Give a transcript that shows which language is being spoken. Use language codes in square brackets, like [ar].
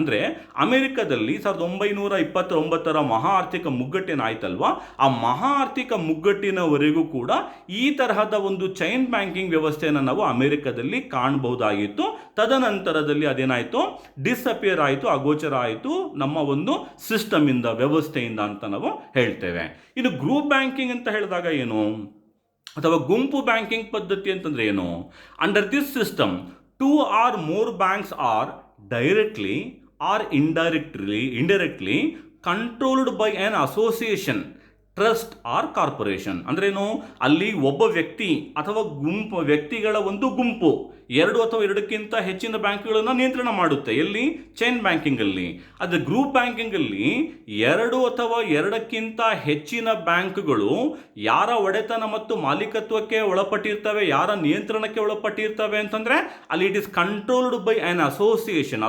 [kn] ಅಂದರೆ ಅಮೆರಿಕದಲ್ಲಿ 1929ರ ಮಹಾ ಆರ್ಥಿಕ ಮುಗ್ಗಟ್ಟೇನಾಯ್ತು ಅಲ್ವಾ, ಆ ಮಹಾ ಆರ್ಥಿಕ ಮುಗ್ಗಟ್ಟಿನವರೆಗೂ ಕೂಡ ಈ ತರಹದ ಒಂದು ಚೈನ್ ಬ್ಯಾಂಕಿಂಗ್ ವ್ಯವಸ್ಥೆಯನ್ನು ನಾವು ಅಮೆರಿಕದಲ್ಲಿ ಕಾಣಬಹುದಾಗಿತ್ತು. ತದನಂತರದಲ್ಲಿ ಅದೇನಾಯಿತು, ಡಿಸಪಿಯರ್ ಆಯಿತು, ಅಗೋಚರ ಆಯಿತು ನಮ್ಮ ಒಂದು ಸಿಸ್ಟಮ್ ಇಂದ, ವ್ಯವಸ್ಥೆಯಿಂದ ಅಂತ ನಾವು ಹೇಳ್ತೇವೆ. ಇನ್ನು ಗ್ರೂಪ್ ಬ್ಯಾಂಕಿಂಗ್ ಅಂತ ಹೇಳಿದಾಗ ಏನು, ಅಥವಾ ಗುಂಪು ಬ್ಯಾಂಕಿಂಗ್ ಪದ್ಧತಿ ಅಂತಂದ್ರೆ ಏನು? [en] Under this system 2 or more banks are directly or indirectly controlled by an association, trust or corporation. [kn] ಅಂದ್ರೇನು, ಅಲ್ಲಿ ಒಬ್ಬ ವ್ಯಕ್ತಿ ಅಥವಾ ವ್ಯಕ್ತಿಗಳ ಒಂದು ಗುಂಪು 2 ಅಥವಾ 2ಕ್ಕಿಂತ ಹೆಚ್ಚಿನ ಬ್ಯಾಂಕ್ಗಳನ್ನು ನಿಯಂತ್ರಣ ಮಾಡುತ್ತೆ. ಎಲ್ಲಿ? ಚೈನ್ ಬ್ಯಾಂಕಿಂಗ್ ಅಲ್ಲಿ. ಆದರೆ ಗ್ರೂಪ್ ಬ್ಯಾಂಕಿಂಗ್ ಅಲ್ಲಿ 2 ಅಥವಾ 2ಕ್ಕಿಂತ ಹೆಚ್ಚಿನ ಬ್ಯಾಂಕ್ಗಳು ಯಾರ ಒಡೆತನ ಮತ್ತು ಮಾಲೀಕತ್ವಕ್ಕೆ ಒಳಪಟ್ಟಿರ್ತವೆ, ಯಾರ ನಿಯಂತ್ರಣಕ್ಕೆ ಒಳಪಟ್ಟಿರ್ತವೆ ಅಂತಂದ್ರೆ ಅಲ್ಲಿ [en] It is controlled by an association.